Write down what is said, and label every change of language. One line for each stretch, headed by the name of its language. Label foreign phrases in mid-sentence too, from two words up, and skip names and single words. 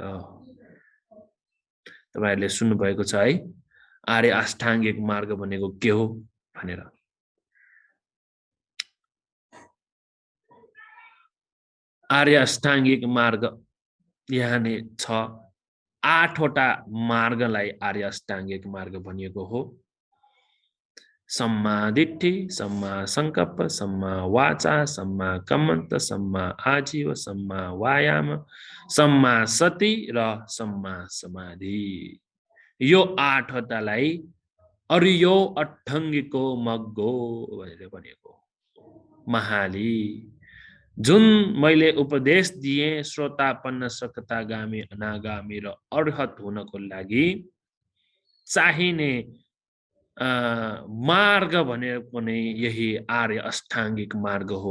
Nepali: तपाईहरुले सुन्नु भएको छ है, आर्य अष्टाङ्गिक मार्ग भनेको के हो भनेर। आर्य अष्टाङ्गिक मार्ग यहाँ नै छ। 8 वटा मार्गलाई आर्य अष्टाङ्गिक मार्ग भनिएको हो।
Pali: सम्मा दिट्ठी, सम्मा संकल्प, सम्मा वाचा, सम्मा कम्मन्त, सम्मा आजीव, सम्मा वायाम, सम्मा सति र सम्मा समाधि।
Nepali: यो 8 वटालाई
Pali: अरियो अष्टाङ्गिको मग्गो
Nepali: भनेर भनेको। महाली जुन मैले उपदेश दिएँ श्रोतापन्न सकतागामी अनागामी र अर्हत हुनको लागि चाहिने मार्ग भनेको नै यही आर्य अष्टाङ्गिक मार्ग हो।